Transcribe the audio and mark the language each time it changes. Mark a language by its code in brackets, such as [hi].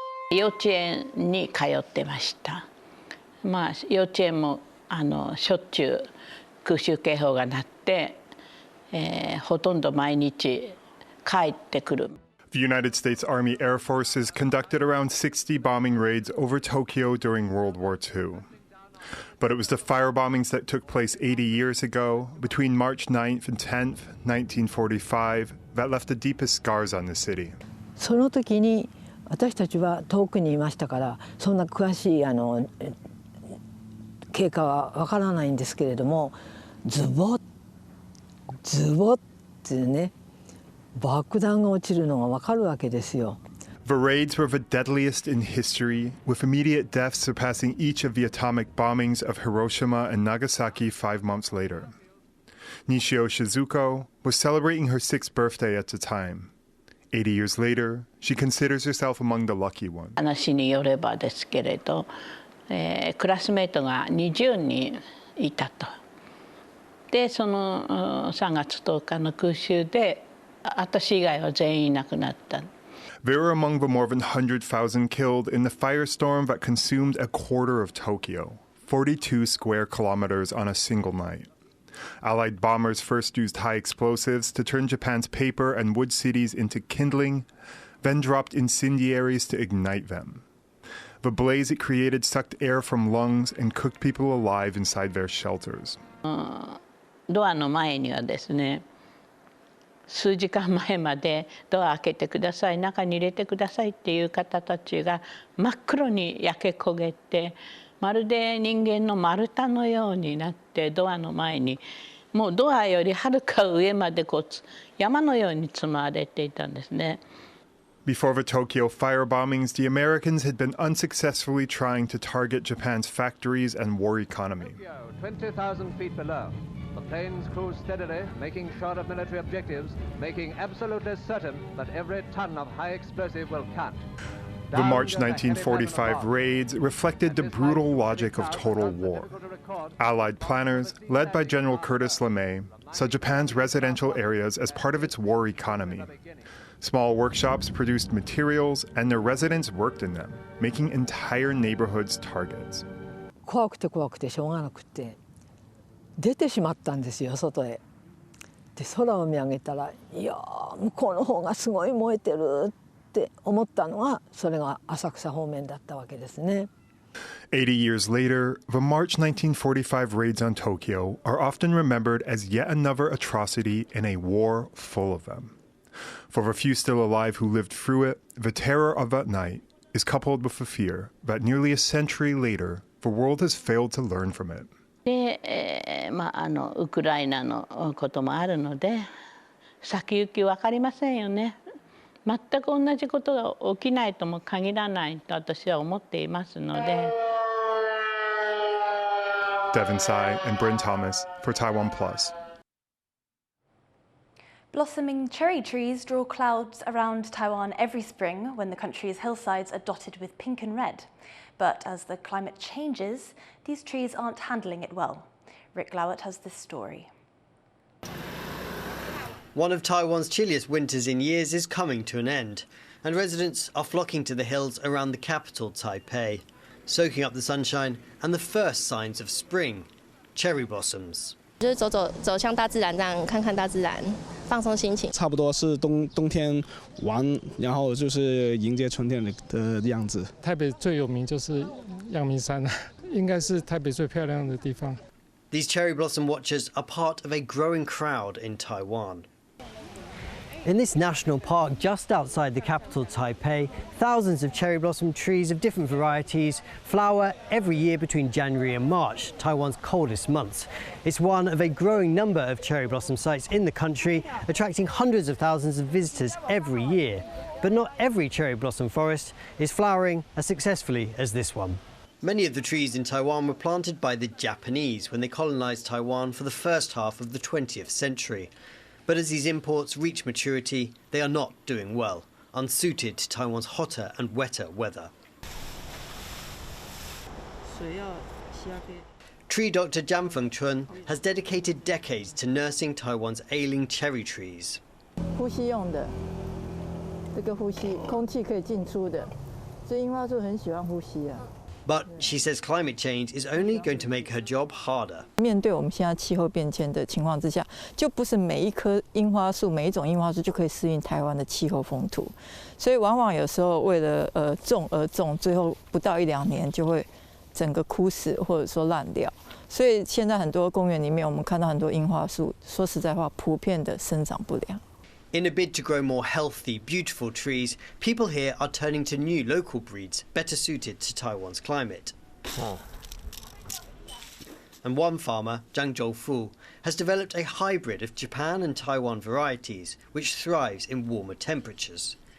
[ja] 幼稚園に通ってました。幼稚園もしょっちゅう空襲警報が鳴って、ほとんど毎日帰ってくる。 [en] The United States Army Air Forces conducted around 60 bombing raids over Tokyo during World War II. But it was the firebombings that took place 80 years ago, between March 9th and 10th, 1945, that left the deepest scars on the city. [ja] その時に私たちは遠くにいましたからそんな詳しい経過はわからないんですけれどもズボッってね爆弾が落ちるのがわかるわけですよ。 [en] The raids were the deadliest in history, with immediate deaths surpassing each of the atomic bombings of Hiroshima and Nagasaki 5 months later. Nishio Shizuko was celebrating her 6th birthday at the time. 80 years later, she considers herself among the lucky ones. [ja] 話によればですけれど、クラスメートが20人いたと。で、その3月10日の空襲で、私以外は全員いなくなった。 [en] They were among the more than 100,000 killed in the firestorm that consumed a quarter of Tokyo, 42 square kilometers on a single night. Allied bombers first used high explosives to turn Japan's paper and wood cities into kindling, then dropped incendiaries to ignite them. The blaze it created sucked air from lungs and cooked people alive inside their shelters. [ja] ドアの前にはですね、数時間前までドア開けてください、中に入れてくださいっていう方たちが真っ黒に焼け焦げて、まるで人間の丸太のようになってドアの前にもうドアよりはるか上まで山のように積まれていたんですね。 [en] Before the Tokyo firebombings, the Americans had been unsuccessfully trying to target Japan's factories and war economy. 20,000 feet below. The planes cruise steadily, making short of military objectives, making absolutely certain that every ton of high explosive will count. The March 1945 raids reflected the brutal logic of total war. Allied planners, led by General Curtis LeMay, saw Japan's residential areas as part of its war economy. Small workshops produced materials, and their residents worked in them, making entire neighborhoods targets. [ja] 怖くて怖くてしょうがなくて出てしまったんですよ外へ。で空を見上げたらいや向こうの方がすごい燃えてるって思ったのがそれが浅草方面だったわけですね。 [en] 80 years later, the March 1945 raids on Tokyo are often remembered as yet another atrocity in a war full of them. For the few still alive who lived through it, the terror of that night is coupled with the fear that nearly a century later, the world has failed to learn from it. [ja] で、ウクライナのこともあるので、先行き分かりませんよね。全く同じことが起きないとも限らないと私は思っていますので。 [en] Devin Tsai and Bryn Thomas for TaiwanPlus. Blossoming cherry trees draw crowds around Taiwan every spring when the country's hillsides are dotted with pink and red. But as the climate changes, these trees aren't handling it well. Rick Lowett has this story. One of Taiwan's chilliest winters in years is coming to an end, and residents are flocking to the hills around the capital, Taipei, soaking up the sunshine and the first signs of spring, cherry blossoms. [zh] 就是走向大自然，这样看看大自然，放松心情。差不多是冬天玩，然后就是迎接春天的样子。台北最有名就是阳明山，应该是台北最漂亮的地方。 [en] These cherry blossom watchers are part of a growing crowd in Taiwan. In this national park just outside the capital, Taipei, thousands of cherry blossom trees of different varieties flower every year between January and March, Taiwan's coldest months. It's one of a growing number of cherry blossom sites in the country, attracting hundreds of thousands of visitors every year. But not every cherry blossom forest is flowering as successfully as this one. Many of the trees in Taiwan were planted by the Japanese when they colonized Taiwan for the first half of the 20th century. But as these imports reach maturity, they are not doing well, unsuited to Taiwan's hotter and wetter weather. Tree doctor Zhang Fengchun has dedicated decades to nursing Taiwan's ailing cherry trees. [zh] 呼吸用的，这个呼吸空气可以进出的，所以樱花树很喜欢呼吸啊。 [en] But she says climate change is only going to make her job harder. [zh] 面对我们现在气候变迁的情况之下，就不是每一棵樱花树、每一种樱花树就可以适应台湾的气候风土，所以往往有时候为了种而种，最后不到1-2年就会整个枯死或者说烂掉。所以现在很多公园里面，我们看到很多樱花树，说实在话，普遍的生长不良。 [en] In a bid to grow more healthy, beautiful trees, people here are turning to new local breeds better suited to Taiwan's climate. And one farmer, Zhang Zhoufu, has developed a hybrid of Japan and Taiwan varieties which thrives in warmer temperatures.